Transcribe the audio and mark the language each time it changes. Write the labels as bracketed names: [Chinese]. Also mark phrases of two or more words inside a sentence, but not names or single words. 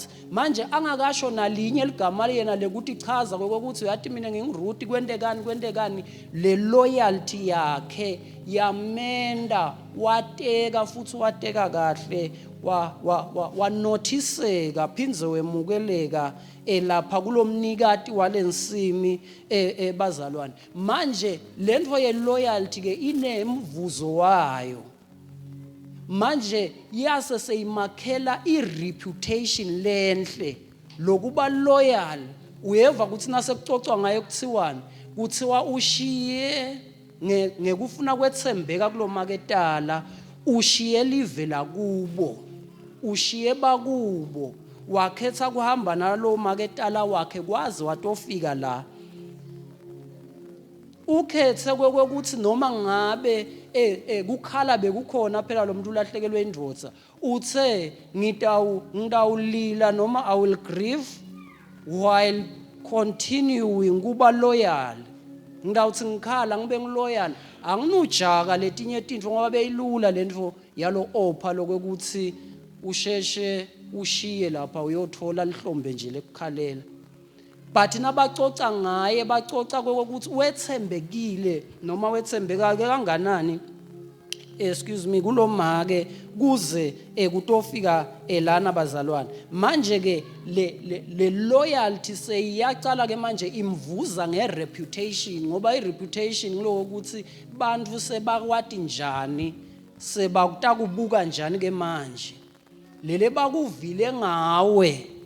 [Swati] Manje angakasho nalinye ligama yena lekuthi chaza kokuthi uyathi mina nginguRuth kwendekani, le loyalty yakhe yamenda wateka, futhi wateka kahle, wanotiseka phindze wemukeleka lapha kulomnikati walensimi bazalwane. Manje lento ye loyalty ke inemvuzo wayo. Manje yase seyimakhela i-reputation lenhle lokuba loyal. Uyeva ukuthi nasekucocwa ngaye kuthiwani, kuthiwa ushiye ngekufuna kwethembeka kulomaketala, ushiye live lakubo, ushiye bakubo, wakhetha kuhamba nalo maketala wakhe kwaze watofika la. Ukhethe kwekuthi noma ngabe kukhala bekukhona phela lo muntu ulahlekelwe indvodza, uthe ngidawulila noma [English] I will grieve while continuing [Swati] kuba loyal. Ngidawuthi ngikhala ngibe ngiloyal, anginujaka letinye tintfo ngoba beyilula lento yalo opha lokwekuthi usheshe ushiye lapha uyothola lihlombe nje lekukhalela. but nabacoca ngaye bacoca ukuthi wethembekile noma wethembeka kanganani [English] excuse me [Swati] kulomake kuze kutofika lana bazalwane manje ke le loyalty seyiyacala ke manje imvuza ngereputation ngoba ireputation lokuthi bantu sebakwati njani sebakubuka njani ke manje lele bakuvile ngawe